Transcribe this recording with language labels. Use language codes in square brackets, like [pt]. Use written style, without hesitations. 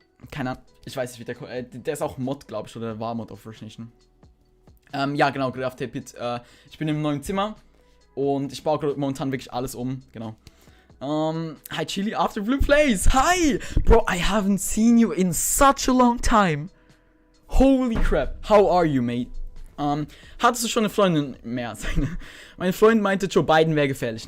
[de] Keine Ahnung, ich weiß nicht, wie der ist auch Mod, glaube ich, oder war Mod auf First Nation. Ja, genau, Graf Tepit. Ich bin im neuen Zimmer und ich baue momentan wirklich alles um, genau. [en] Hi Chili, After Blue Plays, hi! Bro, I haven't seen you in such a long time. Holy crap, how are you, mate? [de] Hattest du schon eine Freundin mehr? Mein Freund meinte, Joe Biden wäre gefährlich.